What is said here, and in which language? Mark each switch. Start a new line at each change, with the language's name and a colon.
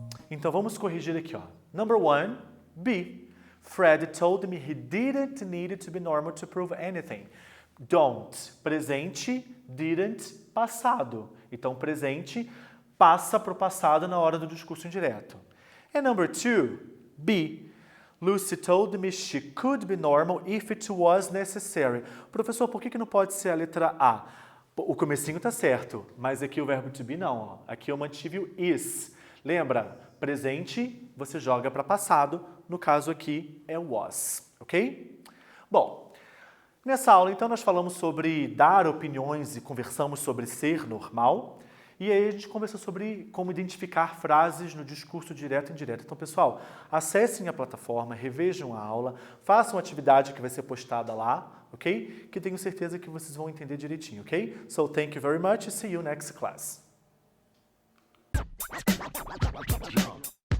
Portuguese: Então vamos corrigir aqui, ó.
English: Number 1, B. Fred told me he didn't need to be normal to prove anything.
Portuguese: Don't, presente, didn't, passado. Então, presente passa para o passado na hora do discurso indireto.
English: And number 2, B. Lucy told me she could be normal if it was necessary.
Portuguese: Professor, por que não pode ser a letra A? O comecinho tá certo, mas aqui o verbo to be não. Ó. Aqui eu mantive o is. Lembra? Presente, você joga para passado. No caso aqui é was, ok? Bom, nessa aula, então, nós falamos sobre dar opiniões e conversamos sobre ser normal. E aí a gente conversou sobre como identificar frases no discurso direto e indireto. Então, pessoal, acessem a plataforma, revejam a aula, façam a atividade que vai ser postada lá, ok? Que tenho certeza que vocês vão entender direitinho, ok?
English: So, thank you very much and see you next class.